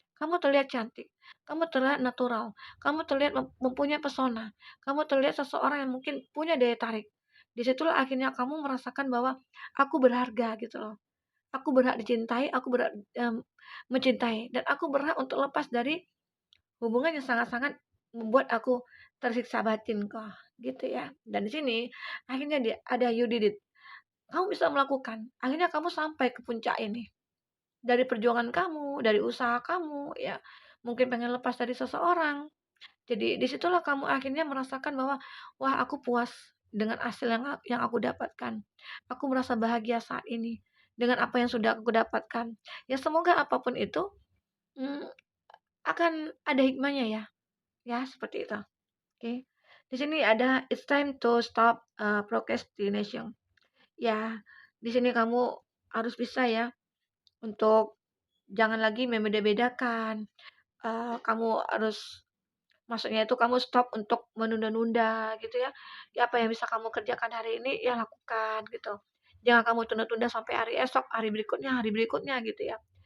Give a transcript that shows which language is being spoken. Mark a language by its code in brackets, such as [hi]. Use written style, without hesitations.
[id] Kamu terlihat cantik, kamu terlihat natural, kamu terlihat mempunyai pesona, kamu terlihat seseorang yang mungkin punya daya tarik. Disitulah akhirnya kamu merasakan bahwa aku berharga gitu loh. Aku berhak dicintai, aku berhak mencintai, dan aku berhak untuk lepas dari hubungan yang sangat-sangat membuat aku tersiksa batin kok, gitu ya. Dan di sini akhirnya ada [en] you did it. [id] Kamu bisa melakukan. Akhirnya kamu sampai ke puncak ini. Dari perjuangan kamu, dari usaha kamu, ya mungkin pengen lepas dari seseorang. Jadi disitulah kamu akhirnya merasakan bahwa, wah aku puas dengan hasil yang aku dapatkan. Aku merasa bahagia saat ini dengan apa yang sudah aku dapatkan. Ya semoga apapun itu mm, akan ada hikmahnya ya, ya seperti itu. Oke. Di sini ada [en] it's time to stop procrastination. [id] Ya, di sini kamu harus bisa ya untuk jangan lagi membeda-bedakan, kamu harus maksudnya itu kamu stop untuk menunda-nunda gitu ya. Ya apa yang bisa kamu kerjakan hari ini, ya lakukan gitu. Jangan kamu tunda-tunda sampai hari esok, hari berikutnya gitu ya.